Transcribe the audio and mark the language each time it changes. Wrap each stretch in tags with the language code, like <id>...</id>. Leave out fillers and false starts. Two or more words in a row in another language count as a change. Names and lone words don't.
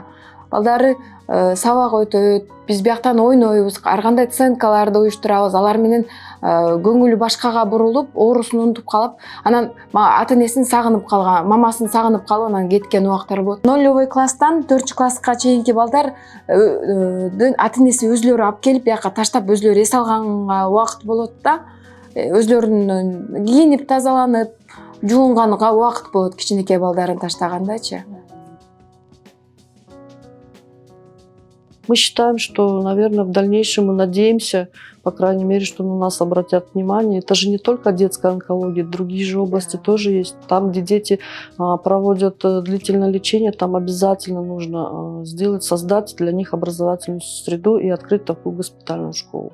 <ky>Балдары сабак өтөт, биз бияктан ойнойбуз, ар кандай сценкаларды уюштурабыз, алар менен көңүлү башкага бурулуп, оорусун унутуп калып, анан ата-энесин сагынып калган, мамасын сагынып калып, анан кеткен убактар болот. Нолевой класстан 4-класска чейинки балдар ата-энеси өзлөрү алып келип, бияка таштап өзлөрү эс алганга убакыт болот да. Өзлөрүнүн кийинип, тазаланып, жуунганга убакыт болот кичинекей балдарын таштагандачы.</ky> <ru>Мы считаем, что, наверное, в дальнейшем мы надеемся, по крайней мере, что на нас обратят внимание. Это же не только детская онкология, другие же области тоже есть. Там, где дети проводят длительное лечение, там обязательно нужно создать для них образовательную среду и открыть такую госпитальную школу.</ru>